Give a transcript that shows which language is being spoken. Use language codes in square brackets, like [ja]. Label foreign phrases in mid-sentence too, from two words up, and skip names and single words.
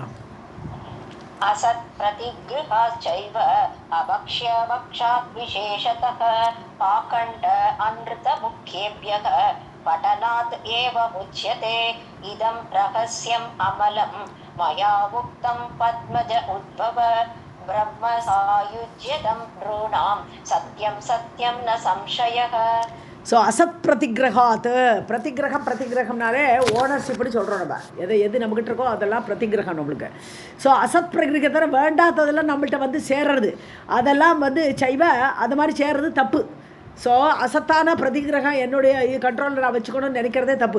[sa] असत् प्रतिगृहाश्चैव अभक्ष्यभक्षात् विशेषतः पाखण्ड अनृतमुख्येभ्यः पठनात् एव मुच्यते. इदं रहस्यम् अमलं मया उक्तं पद्मज उद्भव ब्रह्म सायुज्यदं नॄणां सत्यं सत्यं न संशयः. [ta] ஸோ அசத் பிரதிகிரகம்னாலே ஓனர்ஷிப்னு சொல்கிறோம் நம்ம. எது நம்மகிட்ட இருக்கோ அதெல்லாம் பிரதிகிரகம் நம்மளுக்கு. ஸோ அசத் பிரதிகிரகத்தை வேண்டாத்ததெல்லாம் நம்மள்கிட்ட வந்து சேர்றது அதெல்லாம் வந்து சைவ அது மாதிரி சேர்றது தப்பு. ஸோ அசத்தான பிரதிகிரகம் என்னுடைய கண்ட்ரோலில் நான் வச்சுக்கணும்னு நினைக்கிறதே தப்பு.